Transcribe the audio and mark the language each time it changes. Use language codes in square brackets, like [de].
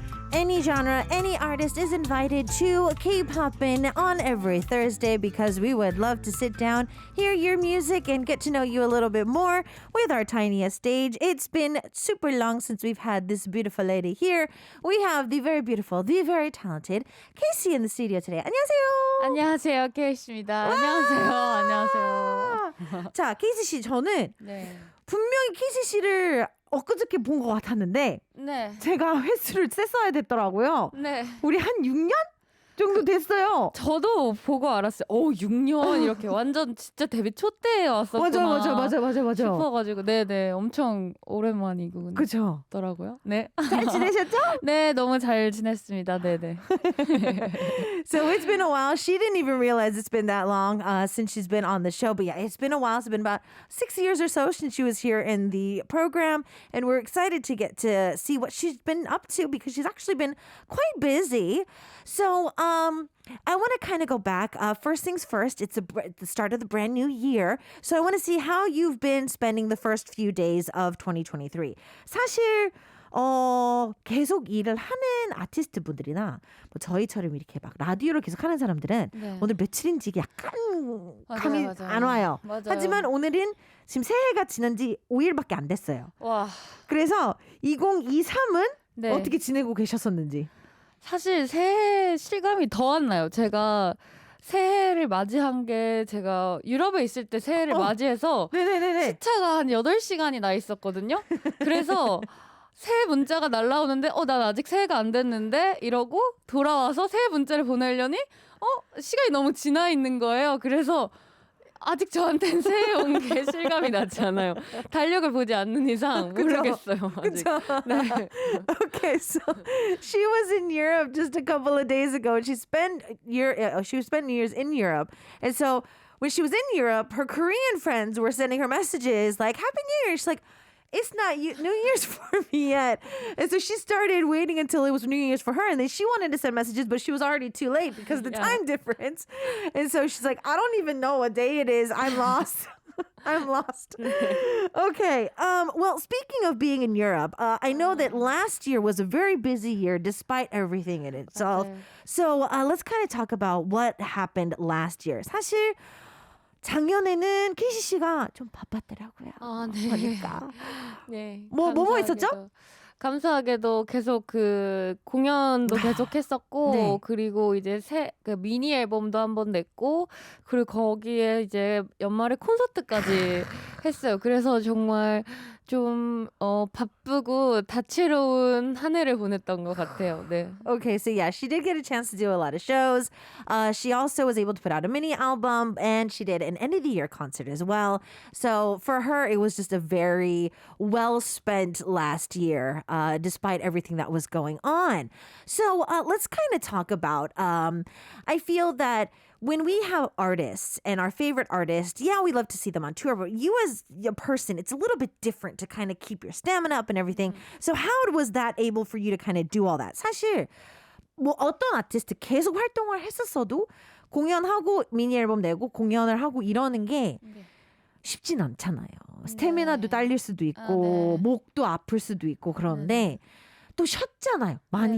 [en] Any genre, any artist is invited to K-Poppin' on every Thursday because we would love to sit down, hear your music, and get to know you a little bit more with our tiniest stage. It's been super long since we've had this beautiful lady here. We have the very beautiful, the very talented Casey in the studio today. [ko] 안녕하세요. 안녕하세요, 케이씨입니다. 안녕하세요. 안녕하세요. 자, 케이씨 씨, 저는 네. 분명히 케이씨 씨를 엊그저께 본 것 같았는데 네. 제가 횟수를 셌어야 됐더라고요. 네. 우리 한 6년 정도 됐어요. 저도 보고 알았어요. 6년 이렇게 완전 진짜 데뷔 초 때에 왔었구나. 맞아. 싶어가지고 네네 엄청 오랜만이고 그죠? 더라고요. 네. 잘 지내셨죠? 네, 너무 잘 지냈습니다. 네네. [en] So it's been a while. She didn't even realize it's been that long since she's been on the show. But yeah, it's been a while. It's been about 6 years or so since she was here in the program. And we're excited to get to see what she's been up to because she's actually been quite busy. So I want to kind of go back. First things first, it's the start of the brand new year. So I want to see how you've been spending the first few days of 2023. [ko] 사실 계속 일을 하는 아티스트 분들이나 뭐 저희처럼 이렇게 막 라디오를 계속 하는 사람들은 네. 오늘 며칠인지 약간 감이 맞아요. 안 와요. 맞아요. 하지만 오늘은 지금 새해가 지난 지 5일밖에 안 됐어요. 와. 그래서 2023은 네. 어떻게 지내고 계셨었는지. 사실 새해 실감이 더 안 나요. 제가 새해를 맞이한 게 제가 유럽에 있을 때 새해를 맞이해서 네네네네. 시차가 한 8시간이 나 있었거든요. 그래서 새해 문자가 날라오는데 난 아직 새해가 안 됐는데 이러고 돌아와서 새해 문자를 보내려니 시간이 너무 지나 있는 거예요. 그래서 아직 저한테는 새해 온 게 실감이 나지 않아요. 달력을 보지 않는 이상 모르겠어요. 아직. 네. [en] Okay, so she was in Europe just a couple of days ago, and she spent New Year's in Europe, and so when she was in Europe, her Korean friends were sending her messages like "Happy New Year." She's like, "It's not New Year's for me yet," and so she started waiting until it was New Year's for her, and then she wanted to send messages, but she was already too late because of the time difference, and so she's like, "I don't even know what day it is. I'm lost." I'm lost. Okay. Well, speaking of being in Europe, I know that last year was a very busy year despite everything in itself. Okay. So let's kind of talk about what happened last year. [ko] 사실 작년에는 케이시 씨가 좀 바빴더라고요. 네. 보니까. 네. 뭐 있었죠? 감사하게도 계속 그 공연도 계속 했었고 네. 그리고 이제 그 미니 앨범도 한 번 냈고 그리고 거기에 이제 연말에 콘서트까지 했어요. 그래서 정말 좀 바쁘고 다채로운 한 해를 보냈던 것 같아요. 네. [en] Okay, so yeah, she did get a chance to do a lot of shows. She also was able to put out a mini album and she did an end of the year concert as well. So for her, it was just a very well spent last year, despite everything that was going on. So let's kind of talk about, I feel that when we have artists and our favorite artists, yeah, we love to see them on tour, but you as a person, it's a little bit different to kind of keep your stamina up and everything. So how was that able for you to kind of do all that? [ko] 사실 뭐 어떤 아티스트 계속 활동을 했었어도 공연하고 미니 앨범 내고 공연을 하고 이러는 게 쉽진 않잖아요. 스태미나도 딸릴 수도 있고 네. 목도 아플 수도 있고 그런데 또 쉬었잖아요. 많이.